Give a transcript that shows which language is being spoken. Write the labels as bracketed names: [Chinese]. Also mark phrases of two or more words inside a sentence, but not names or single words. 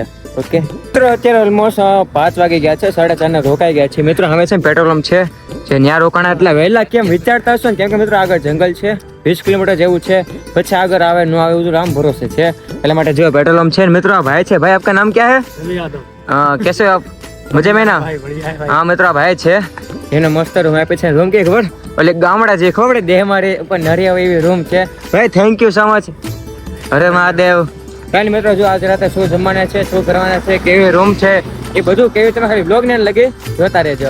[Gujarati] ઓકે મિત્રો, અત્યારે ઓલમોસ્ટ 5 વાગી ગયા છે, 4:30 રોકાઈ ગયા છે મિત્રો. હવે છે પેટ્રોલ પંપ છે જે ત્યાં રોકાણા. એટલે વહેલા કેમ વિચારતા હશો ને, કેમ કે મિત્રો આગળ જંગલ છે, 20 કિલોમીટર જેવું છે. પછી આગળ આવે ન આવે એવું રામ ભરોસે છે. એટલા માટે જો પેટ્રોલ પંપ છે ને મિત્રો. આ ભાઈ છે. [Hindi] भाई आपका नाम क्या है? कैसे हो आप? मजे में ना? [Gujarati] हाँ મિત્રો, ભાઈ છે એને મસ્ત રૂમ આપે છે. રૂમ કે ખબર એટલે ગામડા જે ખબર દેહ મારે ઉપર નરી આવે એવી રૂમ છે. ભાઈ [English] thank you so much. [Gujarati] અરે મહાદેવ કાંઈ મિત્રો જો આજ રાતે શું જમવાના છે, શું કરવાના છે, કેવી રૂમ છે, એ બધું કેવી તમે ખાલી બ્લોગ ને લગી જોતા રહેજો.